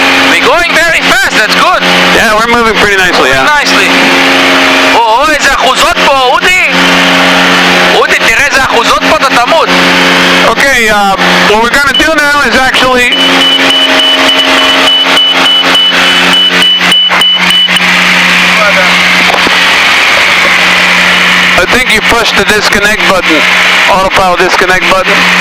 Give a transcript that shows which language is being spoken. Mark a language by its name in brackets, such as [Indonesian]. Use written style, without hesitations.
[English] We're going very fast, that's good. Yeah, we're moving pretty nicely, yeah. Nicely. [Hebrew] איזה אחוזות פה, אודי! אודי, תראה איזה אחוזות פה, אתה תמות. [English] Okay, what we're gonna do now is actually... I think you push the disconnect button, autopilot disconnect button.